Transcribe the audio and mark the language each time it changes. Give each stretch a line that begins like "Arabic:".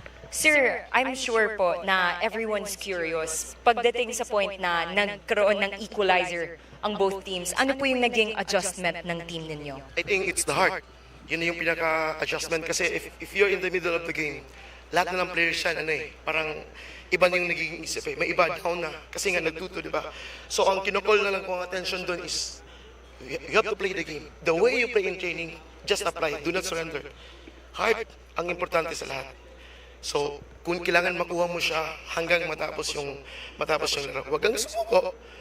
English: Sir, I'm sure
Filipino: po na
English: everyone's curious.
Filipino: Pagdating sa point na nagkaroon ng equalizer ang both teams, ano po yung naging adjustment ng team ninyo?
English: I think it's the heart.
Filipino: Yun yung pinaka-adjustment kasi
English: if you're in the middle of the game,
Filipino: lahat na ng players yan, parang iba na yung nagiging isip eh. May iba down na kasi nga nagtuto, di ba? So ang kinokol na lang kong attention doon is
English: you have to play the game. The way you play in training, just apply. Do not surrender.
Filipino: Heart ang importante sa lahat. So kung kailangan makuha mo siya hanggang matapos yung laro, huwag kang sumuko.